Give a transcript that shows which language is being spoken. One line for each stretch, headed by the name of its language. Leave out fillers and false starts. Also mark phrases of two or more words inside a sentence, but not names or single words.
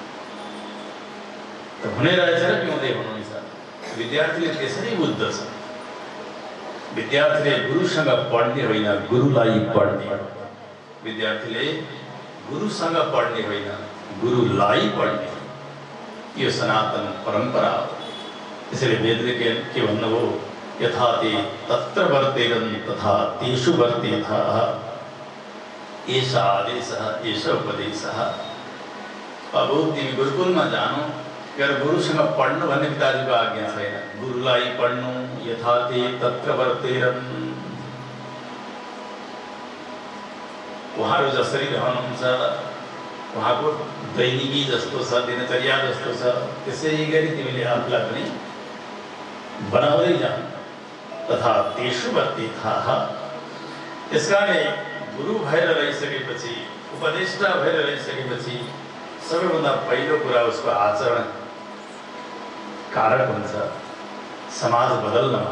Nepali: त हुने रहेछ र पिउँदै हुनुहुन्छ। विद्यार्थीले त्यसरी बुझ्दछ। विद्यार्थीले गुरुसँग पढ्ने होइन, गुरुलाई पढ्ने। विद्यार्थीले गुरुसँग पढ्ने होइन, गुरुलाई पढ्ने। यो सनातन परम्परा हो। त्यसैले वेदले के भन्नुभयो?
Sanskrit: यथा ते तत्र वर्तेरन् तथा तेषु वर्तेथः। एष आदेशः एष उपदेशः।
Nepali: बाबु तिमी गुरुकुलमा जानु, तर गुरुसँग पढ्नु भन्ने पिताजीको आज्ञा छैन। गुरुलाई पढ्नु,
Sanskrit: यथा ते तत्र वर्तेरन्।
Nepali: उहाँहरू जसरी रहनुहुन्छ उहाँको दैनिकी जस्तो छ, दिनचर्या जस्तो छ, त्यसै गरी तिमीले आफूलाई पनि बनाउँदै जाऊ।
Sanskrit: तथा तेषु वर्तिताः।
Nepali: त्यसकारणले गुरु भएर रहिसकेपछि, उपदेष्टा भएर रहिसकेपछि सबैभन्दा पहिलो कुरा उसको आचरण कारक हुन्छ समाज बदल्नमा।